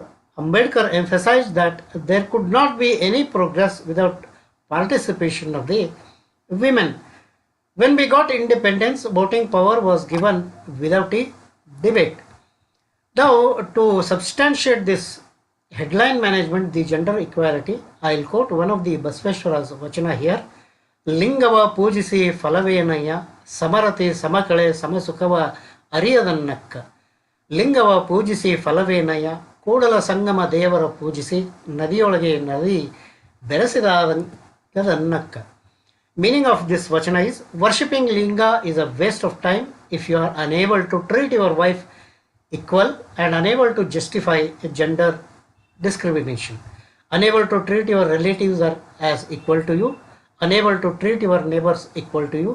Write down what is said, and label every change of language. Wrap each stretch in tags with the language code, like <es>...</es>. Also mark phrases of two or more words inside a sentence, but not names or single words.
<en>Ambedkar emphasized that there could not be any progress without participation of the women. When we got independence, voting power was given without a debate. Now, to substantiate this headline management, the gender equality, I'll quote one of the Basaveshwara's vachana here.</en> <kn>ಲಿಂಗವ ಪೂಜಿಸಿ ಫಲವೇನಯ್ಯ, ಸಮರತಿ ಸಮಕಳೆ ಸಮಸುಖವ ಅರಿಯದನ್ನಕ್ಕ. ಲಿಂಗವ ಪೂಜಿಸಿ ಫಲವೇನಯ್ಯ, ಕೂಡಲ ಸಂಗಮ ದೇವರ ಪೂಜಿಸಿ ನದಿಯೊಳಗೆ ನದಿ ಬೆರೆಸಿದನ್ನಕ್ಕ.</kn> <en>Meaning of this vachana is, worshipping linga is a waste of time if you are unable to treat your wife equal and unable to justify gender discrimination, unable to treat your relatives as equal to you, unable to treat your neighbors equal to you.</en>